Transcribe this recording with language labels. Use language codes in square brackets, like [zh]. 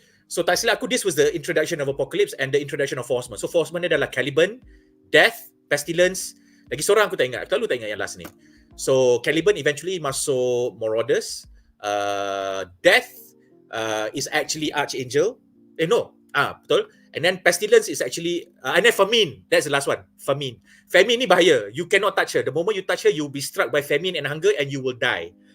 [en] So [ms] tak silap aku, [en] this was the introduction of Apocalypse and the introduction of 4 horsemen. [ms] So 4 horsemen adalah Caliban, Death, Pestilence, lagi seorang aku tak ingat, aku terlalu tak ingat yang last ni. [en] So Caliban eventually masuk Marauders. Death is actually Archangel. Betul. And then Pestilence is actually and then Famine. That's the last one. Famine [ms] ni bahaya. [en] You cannot touch her. The moment you touch her, you will be struck by famine and hunger and you will die.